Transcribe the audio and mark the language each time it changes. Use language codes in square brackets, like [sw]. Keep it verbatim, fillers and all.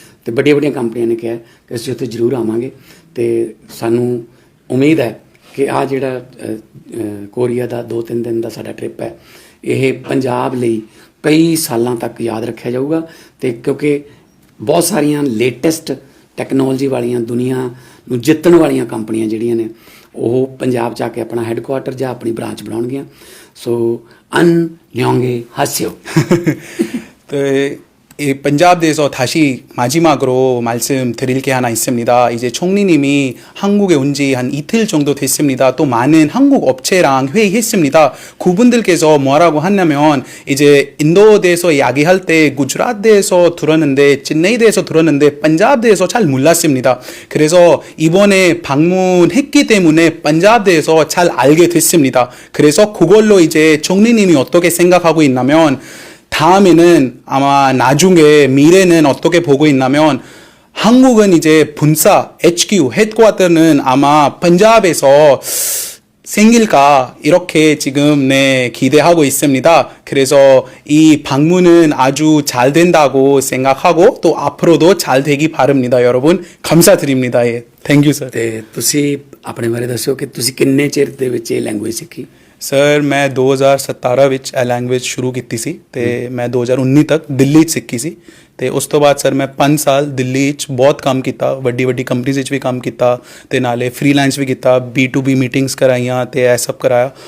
[pa] ਤੇ ਵੱਡੀਆਂ ਵੱਡੀਆਂ ਕੰਪਨੀਆਂ ਨੇ ਕਿਹਾ ਕਿ ਅਸੀਂ ਉੱਥੇ ਜ਼ਰੂਰ ਆਵਾਂਗੇ, ਤੇ ਸਾਨੂੰ ਉਮੀਦ ਹੈ ਕਿ ਆ ਜਿਹੜਾ ਅ, ਅ, ਕੋਰੀਆ ਦਾ ਦੋ ਤਿੰਨ ਦਿਨ ਦਾ ਸਾਡਾ ਟ੍ਰਿਪ ਹੈ, ਇਹ ਪੰਜਾਬ ਲਈ ਕਈ ਸਾਲਾਂ ਤੱਕ ਯਾਦ ਰੱਖਿਆ ਜਾਊਗਾ। ਤੇ ਕਿਉਂਕਿ ਬਹੁਤ ਸਾਰੀਆਂ ਲੇਟੈਸਟ ਟੈਕਨੋਲੋਜੀ ਵਾਲੀਆਂ, ਦੁਨੀਆ ਨੂੰ ਜਿੱਤਣ ਵਾਲੀਆਂ ਕੰਪਨੀਆਂ ਜਿਹੜੀਆਂ ਨੇ ਉਹ ਪੰਜਾਬ 'ਚ ਆ ਕੇ ਆਪਣਾ ਹੈੱਡਕੁਆਟਰ ਜਾਂ ਆਪਣੀ branch ਬਣਾਉਣਗੀਆਂ। [ko] ਸੋ ਅਨ ਲਿਓਂਗੇ ਹਾਸਿਓ। 네, 이 반잡에서 다시 마지막으로 말씀드릴 게 하나 있습니다. 이제 총리님이 한국에 온 지 한 이틀 정도 됐습니다. 또 많은 한국 업체랑 회의했습니다. 그분들께서 뭐라고 하냐면 이제 인도에 대해서 이야기할 때 구주라트에 대해서 들었는데 찐네이에 대해서 들었는데 반잡에 대해서 잘 몰랐습니다. 그래서 이번에 방문했기 때문에 반잡에 대해서 잘 알게 됐습니다. 그래서 그걸로 이제 총리님이 어떻게 생각하고 있냐면 다음에는 아마 나중에 미래는 어떻게 보고 있냐면 한국은 이제 본사 에이치큐 헤드쿼터는 아마 펀잡에서 생길까 이렇게 지금 네 기대하고 있습니다. 그래서 이 방문은 아주 잘 된다고 생각하고 또 앞으로도 잘 되기 바랍니다. 여러분 감사드립니다. 예. [en] Thank you sir. [pa] ਤੇ ਤੁਸੀਂ ਆਪਣੇ ਬਾਰੇ ਦੱਸੋ ਕਿ ਤੁਸੀਂ ਕਿੰਨੇ ਚਿਰ ਦੇ ਵਿੱਚ ਇਹ ਲੈਂਗੁਏਜ ਸਿੱਖੀ? ਸਰ ਮੈਂ ਦੋ ਹਜ਼ਾਰ ਸਤਾਰਾਂ ਵਿੱਚ ਇਹ ਲੈਂਗੁਏਜ ਸ਼ੁਰੂ ਕੀਤੀ ਸੀ ਤੇ ਮੈਂ ਦੋ ਹਜ਼ਾਰ ਉੱਨੀ ਤੱਕ ਦਿੱਲੀ 'ਚ ਸਿੱਖੀ ਸੀ ਤੇ ਉਸ ਤੋਂ ਬਾਅਦ ਸਰ ਮੈਂ ਪੰਜ ਸਾਲ ਦਿੱਲੀ 'ਚ ਬਹੁਤ ਕੰਮ ਕੀਤਾ, ਵੱਡੀ ਵੱਡੀ ਕੰਪਨੀਆਂ 'ਚ ਵੀ ਕੰਮ ਕੀਤਾ ਤੇ ਨਾਲੇ ਫ੍ਰੀਲਾਂਸ ਵੀ ਕੀਤਾ, ਬੀ ਟੂ ਬੀ ਮੀਟਿੰਗਸ ਕਰਾਈਆਂ ਤੇ ਇਹ ਸਭ ਕਰਾਇਆ।